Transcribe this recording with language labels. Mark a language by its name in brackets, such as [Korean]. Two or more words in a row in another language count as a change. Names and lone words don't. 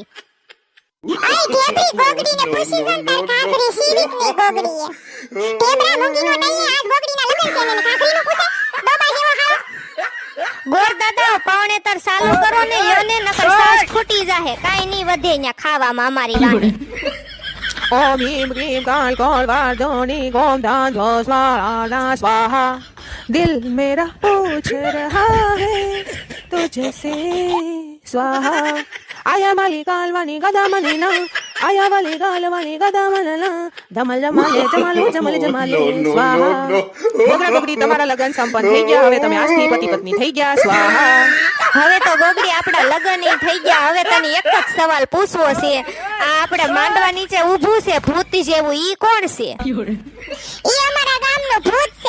[Gujarati] આઈ ઢેબરી ગોગડીને પૂછી જન તાર કાકરી શીરીક ની ગોગડીએ. ઢેબરા મૂંગીનો નહીં આજ ગોગડીના લગન છે ને કાકરીનું પૂછે બાબા જેવો હારો. ગોર દાદા પાવણેતર ચાલુ કરો ને યોને નકર સાસ ખૂટી જાહે. કાઈ નહીં વધે ન્યા ખાવામાં અમારી રાણી. ओम ह्रीं क्लीं काल कौल वार्धोनी ओम धान धो स्वाहा स्वाहा [Hindi] दिल मेरा पूछ रहा है तुझसे स्वाहा आया माली कालवानी गदा मनीना आया वाली कालवानी गदा मनना धमल जमाले जमालो जमल जमाले स्वाहा. [Gujarati] ગોગડા ગોગડી તમારા લગન સંપન્ન થઈ ગયા. હવે તમે આજથી પતિ પત્ની થઈ ગયા. સ્વાહા. હવે તો ગોગડી આપડા લગન ય થઈ ગયા. હવે તને એક જ સવાલ પૂછવો છે. આ આપણે માંડવા નીચે ઊભું છે ભૂત જેવું ઈ કોણ છે? ઈ અમારા ગામનું ભૂત છે.